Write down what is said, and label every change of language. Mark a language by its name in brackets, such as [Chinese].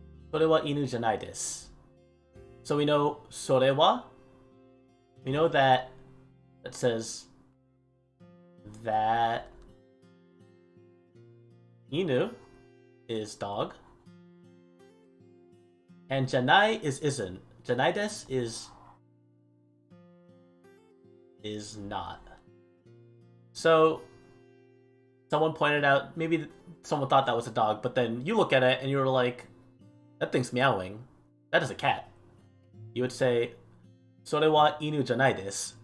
[Japanese] それは犬じゃないです. [English] So we know [Japanese] それは. [English] We know that says that inu is dog. And janai is isn't. Janai desu is not. So someone pointed out, maybe someone thought that was a dog, but then you look at it and you were like, that thing's meowing. That is a cat. [Japanese] You would say, それは犬じゃないです.